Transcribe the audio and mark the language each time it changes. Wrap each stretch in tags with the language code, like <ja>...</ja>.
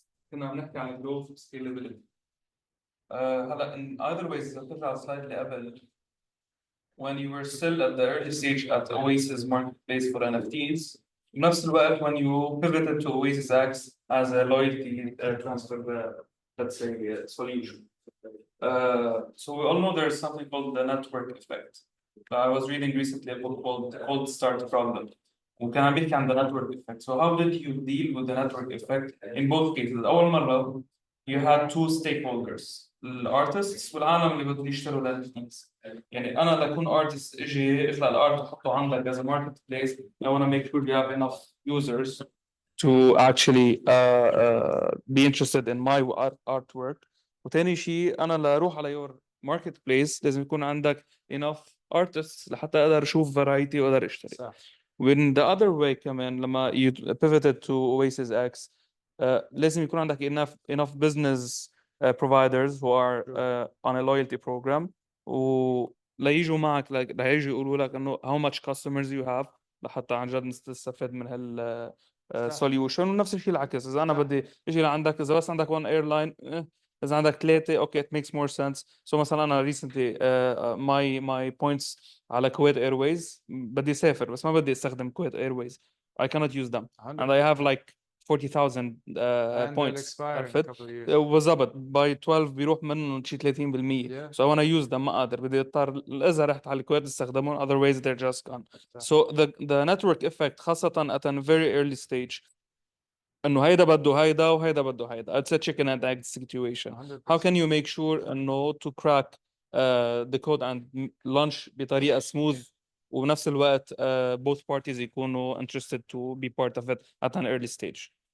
<ar>كنا عم نحكي عن</ar> <en>growth scalability.</en> <ar>هلا</ar> <en>in other ways</en> <ar>إذا بترجع السلايد اللي قبل</ar> <en>when you were still at the early stage at Oasis marketplace for NFTs</en> <ar>بنفس الوقت</ar> <en>when you pivoted to OasisX as a loyalty transfer let's say solution. So we all know there's something called the network effect. I was reading recently a book called The Cold Start Problem.</en> <ar>وكان عم بيحكي عن</ar> <en>the network effect. So how did you deal with the network effect in both cases?</en> <ar>أول مرة</ar> <en>you had two stakeholders,</en> <ar>الارتستس والعالم اللي بده يشتروا الNFTs. يعني أنا لكون artist إجي اخلق الارت وحطه عندك</ar> <en>as a marketplace. I want to make sure you have enough users to actually be interested in my artwork.</en> <ar>وتاني شيء أنا لأروح على</ar> <en>your marketplace</en> <ar>لازم يكون عندك</ar> <en>enough artists</en> <ar>لحتى أقدر أشوف variety وأقدر أشتري. صح.</ar> <en>When the other way</en> <ar>كمان لما</ar> <en>you pivoted to OasisX</en> <ar>لازم يكون عندك</ar> <en>enough business providers who are on a loyalty program</en> <ar>وليجوا معك ليجوا يقولوا لك إنه</ar> <en>how much customers you have</en> <ar>لحتى عن جد نستفاد من هال</ar> <en>solution.</en> <ar>ونفس الشيء العكس إذا أنا بدي إجي لعندك إذا بس عندك</ar> <en>one airline</en> <ar>إذا عندك ثلاثة</ar> <en>okay it makes more sense.</en> <ar>So مثلا أنا</ar> <en>recently my points</en> <ar>على Kuwait Airways بدي أسافر بس ما بدي أستخدم Kuwait Airways.</ar> <en>I cannot use them 100%. and I have like 40,000 points.</en> <ar>عرفت؟ بالضبط</ar> <en>by 12</en> <ar>بيروح منهم شيء 30%.</ar> <en>So I want to use them</en> <ar>ما أقدر بدي أضطر إذا رحت على الكويت استخدمهم</ar> <en>otherwise they're just gone. So the network effect</en> <ar>خاصة</ar> <en>at a very early stage</en> <ar>انه هيدا بده هيدا</ar> <en>وهيدا بده هيدا. It's a chicken and egg situation. 100%. How can you make sure انه to crack the code and launch بطريقة smooth</en> <ar>وبنفس الوقت</ar> <en>both parties يكونوا interested to be part of it at an early stage?</en>